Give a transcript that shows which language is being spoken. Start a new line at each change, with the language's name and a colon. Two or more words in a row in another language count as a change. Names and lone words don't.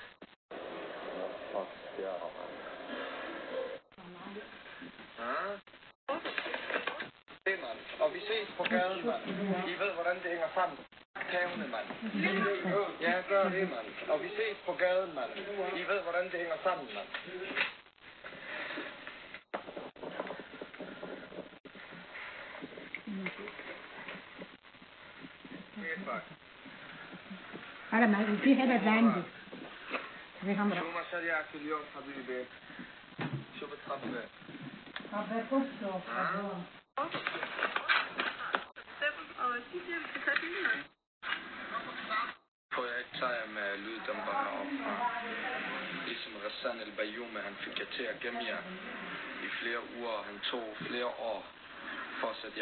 Danish: Det, mand. Og vi ses på gaden, mand. I ved, hvordan det hænger sammen. Kævne, mand. Ja, gør det, mand. Og vi ses på gaden, mand. I ved, hvordan det hænger sammen, mand.
Arabic: هذا ما في هذا عندي زي خمرة شو مشاريعك اليوم حبيبي؟ شو بتحبي؟ حبة كوسو
Danish: Får jeg ikke tage med lyddæmperne op fra? Ligesom Rassan el-Bayoumi, han fik jer til at gemme jer i flere uger, og han tog flere år for at sætte jer.